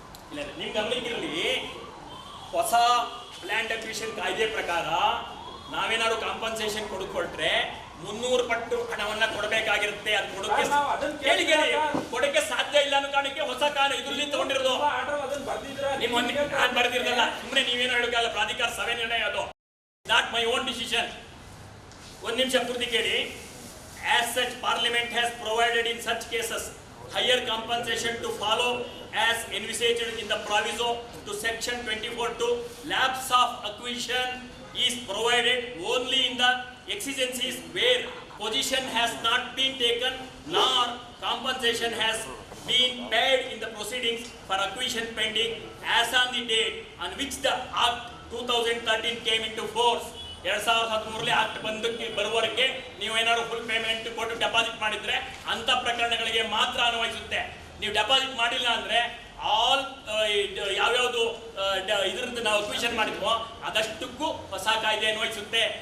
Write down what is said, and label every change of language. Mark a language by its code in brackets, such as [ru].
[kn] ಇಲ್ಲ, ನಿಮ್ ಗಮನಕ್ಕಿರಲಿ, ಹೊಸ ಲ್ಯಾಂಡ್ ಅಕ್ವಿಷನ್ ಕಾಯ್ದೆ ಪ್ರಕಾರ ನಾವೇನಾದ್ರು ಕಾಂಪನ್ಸೇಷನ್ ಕೊಡ್ಕೊಟ್ರೆ 300 ಪಟ್ಟು ಹಣವನ್ನ ಕೊಡಬೇಕಾಗಿರುತ್ತೆ. ಅದು ಕೊಡಕ್ಕೆ ಸಾಧ್ಯ ಇಲ್ಲ ಅನ್ನೋ ಕಾರಣಕ್ಕೆ ಹೊಸ ಕಾನೂನು ಇದರಲ್ಲಿ ತಗೊಂಡಿರೋದು. ನಿಮ್ಮ ನಾನು ಬರ್ದಿರೋದಲ್ಲ, ಸುಮ್ಮನೆ ನೀವೇನು ಹೇಳೋಕ್ಕಾಗಲ್ಲ. ಪ್ರಾಧಿಕಾರ ಸಭೆ ನಿರ್ಣಯ ಅದು, [en] Not my own decision. [kn] ಒಂದು ನಿಮಿಷ ಪೂರ್ತಿ ಕೇಳಿ. [en] As such, Parliament has provided in such cases higher compensation to follow as envisaged in the proviso to section 24(2). Lapse of acquisition is provided only in the exigencies where position has not been taken nor compensation has been paid in the proceedings for acquisition pending as on the date on which the act 2013 came in to force. [kn] 2013 act ಬರುವವರೆಗೆ ನೀವು ಏನಾದ್ರು full payment ಕೊಟ್ಟು deposit ಮಾಡಿದ್ರೆ ಅಂತ ಪ್ರಕರಣಗಳಿಗೆ ಮಾತ್ರ ಅನ್ವಯಿಸುತ್ತೆ. ನೀವು deposit ಮಾಡಿಲ್ಲ ಅಂದ್ರೆ ಆಲ್ ಯಾವ್ಯಾವುದು ಇದರಿಂದ ನಾವು ಅಕ್ವಿಷನ್ ಮಾಡಿದ್ವೋ ಅದಷ್ಟಕ್ಕೂ ಹೊಸ ಕಾಯ್ದೆ ಅನ್ವಯಿಸುತ್ತೆ.